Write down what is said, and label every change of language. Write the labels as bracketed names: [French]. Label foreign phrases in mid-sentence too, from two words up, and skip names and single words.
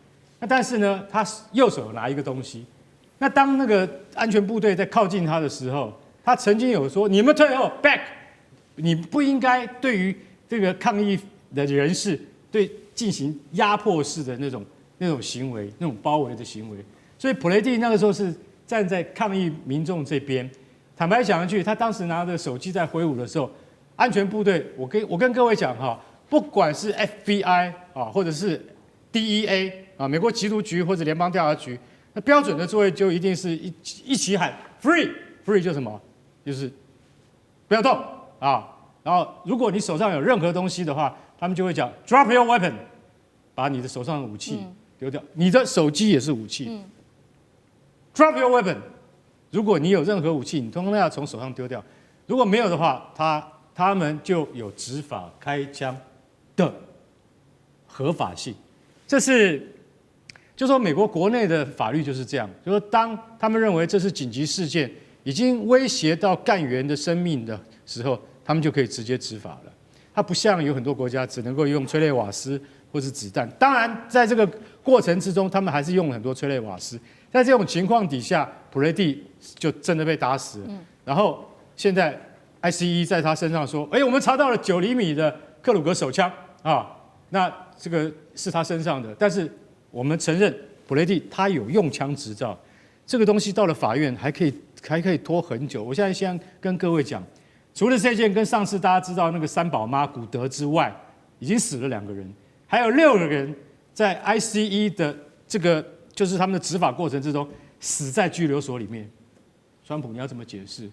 [Chinese] 那但是呢，他右手拿一個東西，那當那個安全部隊在靠近他的時候，他曾經有說：“你們退後 ，back， 你不應該對於這個抗議的人士對進行壓迫式的那種那種行為，那種包圍的行為。所以普雷蒂那個時候是站在抗議民眾這邊。坦白講一句，他當時拿着手機在揮舞的時候，安全部隊，我跟各位講哈，不管是 FBI 啊，或者是 DEA 啊，美國缉毒局或者聯邦調查局，那標準的作業就一定是一起喊 free 就是什麼？就是不要動啊。然後如果你手上有任何東西的話，他們就會講 [English] drop your weapon， [Chinese] 把你的手上的武器丟掉。你的手機也是武器。 [English] Drop your weapon， [Chinese] 如果你有任何武器，你通通要從手上丟掉。如果沒有的話，他們就有執法開槍的合法性。這是，就說美國國內的法律就是這樣，就說當他們認為這是緊急事件，已經威脅到幹員的生命的時候，他們就可以直接執法了。它不像有很多國家只能夠用催淚瓦斯或是子彈。當然，在這個過程之中，他們還是用了很多催淚瓦斯。在這種情況底下，普雷蒂就真的被打死了。然後現在 ICE 在他身上說：“哎，我們查到了9厘米的克魯格手槍啊，那這個是他身上的。但是我們承認普雷蒂他有用槍執照，這個東西到了法院還可以拖很久。我現在先跟各位講，除了這件跟上次大家知道那個三寶媽古德之外，已經死了2個人，還有6個人在 ICE 的這個。” 就是他們的執法過程之中死在拘留所裡面，川普你要怎麼解釋？